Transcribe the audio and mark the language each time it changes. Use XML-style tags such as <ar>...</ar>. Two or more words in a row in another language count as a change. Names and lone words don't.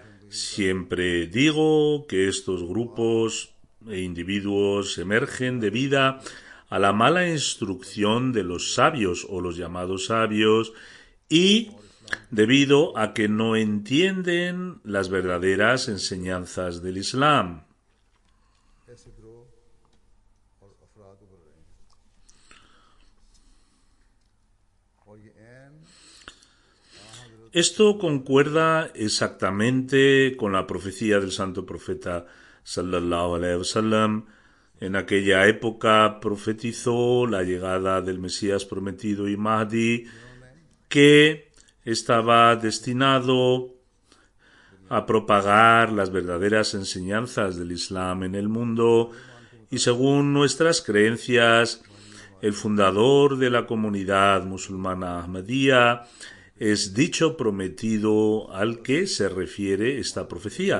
<es>Siempre digo que estos grupos e individuos emergen debido a la mala instrucción de los sabios o los llamados sabios y debido a que no entienden las verdaderas enseñanzas del Islam.</es> <ur>اور افراد ابھر رہے ہیں اور یہ عین</ur> <es>Esto concuerda exactamente con la profecía del santo profeta</es> <ar>صلى الله عليه وسلم.</ar> <es>En aquella época profetizó la llegada del Mesías prometido y Mahdi, que estaba destinado a propagar las verdaderas enseñanzas del Islam en el mundo, y según nuestras creencias, el fundador de la comunidad musulmana Ahmadía es dicho prometido al que se refiere esta profecía.</es>